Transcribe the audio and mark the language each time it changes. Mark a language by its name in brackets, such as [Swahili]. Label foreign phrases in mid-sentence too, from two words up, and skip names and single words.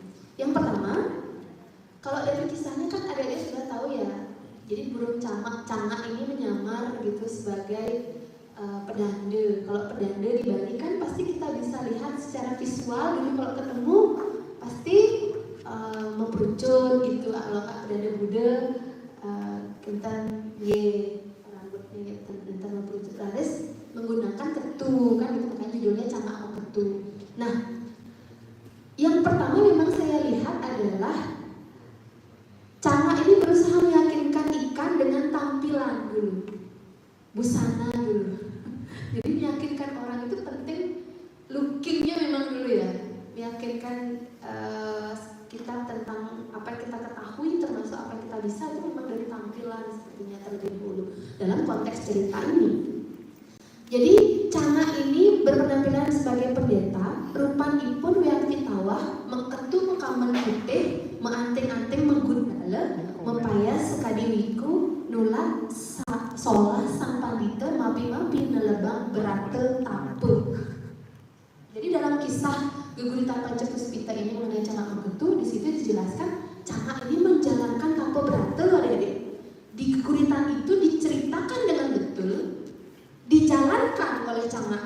[Indonesian] Yang pertama, kalau dari kisahnya kan adik-adik sudah tahu ya. Jadi burung cangak ini menyamar gitu sebagai pedanda. Kalau pedanda di Bali kan pasti kita bisa lihat secara visual gitu, kalau ketemu pasti memperucut gitu. Kalau nggak pedanda Buddha, kentan rambutnya kentan memperucut laris menggunakan ketu kan gitu, makanya judulnya Cangak sama Ketu. Nah, yang pertama memang saya lihat adalah Cangak ini berusaha meyakinkan ikan dengan tampilan dulu, busana dulu. Jadi meyakinkan orang itu penting, lookingnya memang dulu ya, meyakinkan kita tentang apa yang kita ketahui, termasuk apa yang kita bisa, itu memang dari tampilan sepertinya terlebih dahulu dalam konteks cerita ini. Jadi Cangak ini berpenampilan sebagai pendeta, [Balinese] rupanipun wiakti tawah, mengketu mekamen putih, meanting-anting menggundala, mempayas sekadiwiku, nulak solah sang pandita, mapi-mapi nelebang beratel tampuk. [Indonesian] Jadi dalam kisah Geguritan Pancepuspita ini mengenai Cangak Mengketu, di situ dijelaskan Cangak ini menjalankan tapo beratel, adik-adik. Di Geguritan itu diceritakan dengan betul, dijalankan oleh Cangak.